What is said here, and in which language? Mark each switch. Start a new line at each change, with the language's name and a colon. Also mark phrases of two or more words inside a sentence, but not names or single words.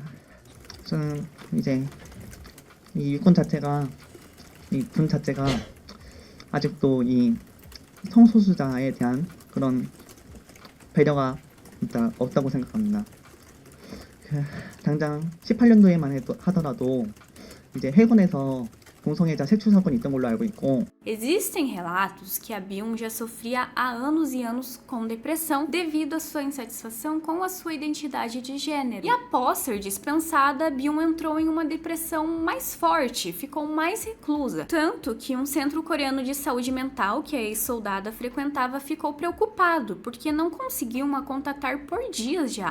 Korean: 저는 이제 이 육군 자체가, 이 군 자체가 아직도 이 성소수자에 대한 그런 배려가 없다고 생각합니다. 당장 18년도에만 하더라도 이제 해군에서 동성애자 색출 사건이 있던 걸로 알고 있고.
Portuguese: Existem relatos que a Byung já sofria há anos e anos com depressão devido à sua insatisfação com a sua identidade de gênero. E após ser dispensada, a Byung entrou em uma depressão mais forte, ficou mais reclusa. Tanto que um centro coreano de saúde mental que a ex-soldada frequentava ficou preocupado, porque não conseguiam a contatar por dias já.